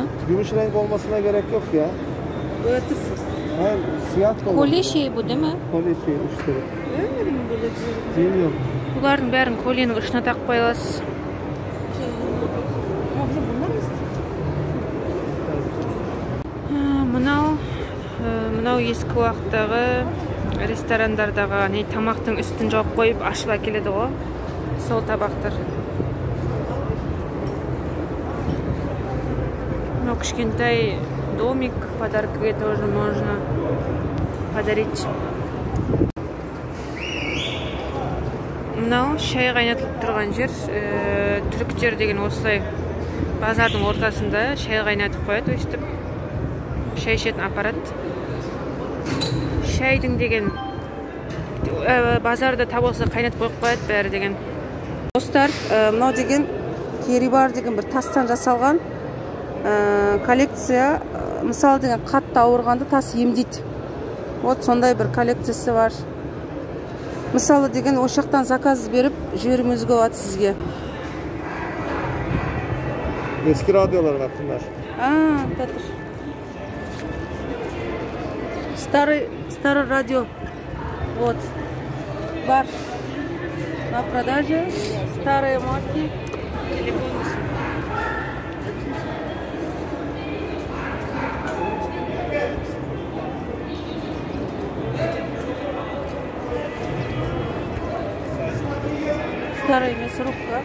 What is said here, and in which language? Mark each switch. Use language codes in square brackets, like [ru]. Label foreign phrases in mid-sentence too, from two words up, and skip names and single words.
[tr] Gümüş renk olmasına gerek yok ya. Hayır, siyah da olur. Kolye şey bu değil mi? Kolye şey, uçları. Bilmiyorum. [kk] Бұлардың бәрін коленің ұшына тақпай аласыз. Мынау ескі уақыттағы ресторандардағы тамақтың үстін жауып қойып ашып әкеледі ғой. Сол табақтар. Мынау кішкентай домик, подаркаға [ru] тоже можно подарить. [kk] Мынау шай қайнатылып тұрған жер. Түріктер деген осылай базардың ортасында шай қайнатып қояды, өстіп шай ішетін аппарат. Шайдың деген базарда табылса қайнатып қойып қояды бәрі деген. Достар, мынау деген керибар деген бір тастан жасалған коллекция. Мысалы деген қатты ауырғанды тас емдейді. Вот сондай бір коллекциясы бар. Мысалы деген ошақтан заказ беріп жіберуіңізге болады сізге. [tr] Eski radyolar bak bunlar. [ru] Петр. Старый радио. Вот. Бар. На продаже. Старые марки. Старая мясорубка.